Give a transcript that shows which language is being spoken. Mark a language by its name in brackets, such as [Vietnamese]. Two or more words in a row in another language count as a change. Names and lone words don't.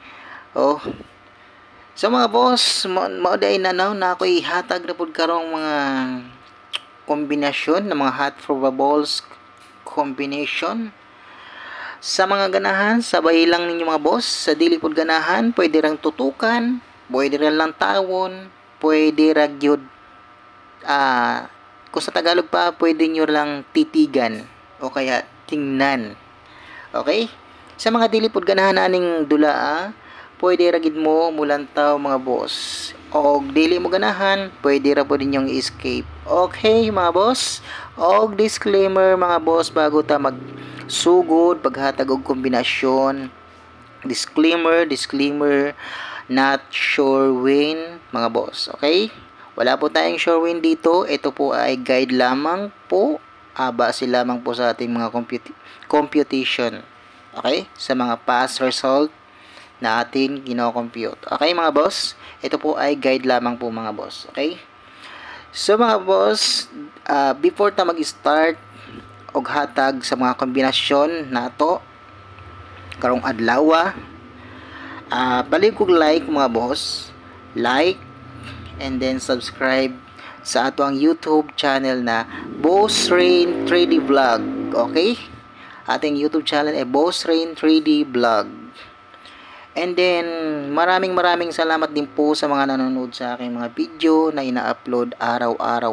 [Cebuano] So mga boss, mao day na ako ihatag na pud karong mga kombinasyon ng mga [English] hot probables combination. [Cebuano] Sa mga ganahan, sabay lang ninyo mga boss. Sa dili pud ganahan, pwede rang tutukan, pwede lang tawon, pwede ra gyud kung sa Tagalog pa, [Filipino] pwede nyo lang titigan o kaya tingnan. [Cebuano] Okay? Sa mga dili pud ganahan aning dulaa, pwede ra gid mo mulantaw mga boss. Og dili mo ganahan, pwede ra pud ninyong escape. Okay mga boss? Og disclaimer mga boss bago ta magsugod paghatag og kombinasyon. [English] Disclaimer, not sure win mga boss. Okay? [Filipino] Wala po tayong sure win dito. Ito po ay guide lamang po. Base lamang po sa ating mga computation. Okay? Sa mga [English] past result [Filipino] na ating gino-compute. Okay mga boss? Ito po ay guide lamang po mga boss. Okay? [Cebuano] So mga boss, before ta mag-start og hatag sa mga kombinasyon nato karong adlaw, balik kog like mga boss. [English] Like and then subscribe [Cebuano] sa ato ang [English] YouTube channel [Cebuano] na Boss Rain 3D Vlog. Okay? [Filipino] Ating YouTube channel ay Boss Rain 3D Vlog. And then, maraming salamat din po sa mga nanonood sa aking mga video na ina-upload araw-araw.